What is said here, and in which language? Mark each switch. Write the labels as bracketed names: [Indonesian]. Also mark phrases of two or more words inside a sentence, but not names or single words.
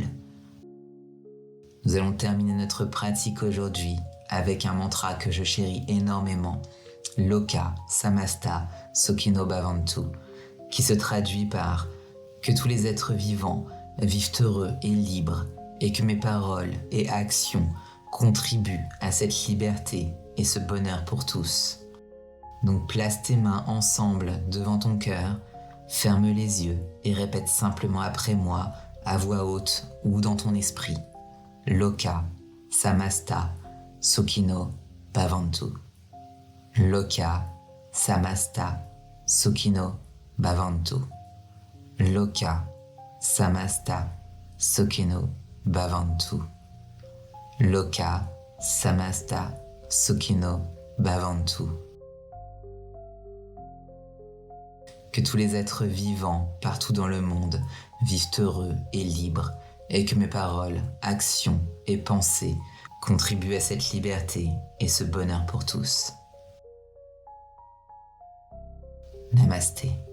[French] Nous allons terminer notre pratique aujourd'hui avec un mantra que je chéris énormément, [Sanskrit] Loka Samasta Sukhino Bhavantu, [French] qui se traduit par « Que tous les êtres vivants vivent heureux et libres et que mes paroles et actions contribuent à cette liberté et ce bonheur pour tous ». Donc place tes mains ensemble devant ton cœur, ferme les yeux et répète simplement après moi à voix haute ou dans ton esprit. [Sanskrit] Loka Samasta Sukhino Bhavantu. Loka Samasta Sukhino Bhavantu. Loka Samasta Sukhino Bhavantu. Loka Samasta Sukhino Bhavantu. [French] Que tous les êtres vivants partout dans le monde vivent heureux et libres et que mes paroles, actions et pensées contribuent à cette liberté et ce bonheur pour tous. Namasté.